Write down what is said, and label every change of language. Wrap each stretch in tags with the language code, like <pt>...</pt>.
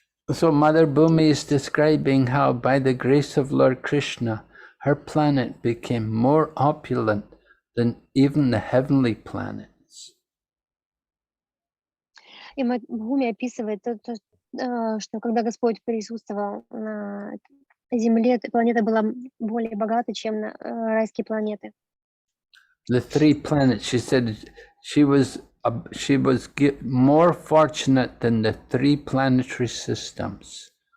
<en>So Mother Bhumi is describing how by the grace of Lord Krishna, her planet became more opulent than even the heavenly planets.</en> <ru>И Бхуми описывает что когда Господь присутствовал на Земле, планета была более богата, чем райские планеты.</ru> <en>The 3 planets, she said, she was more fortunate than the 3 planetary systems.</en>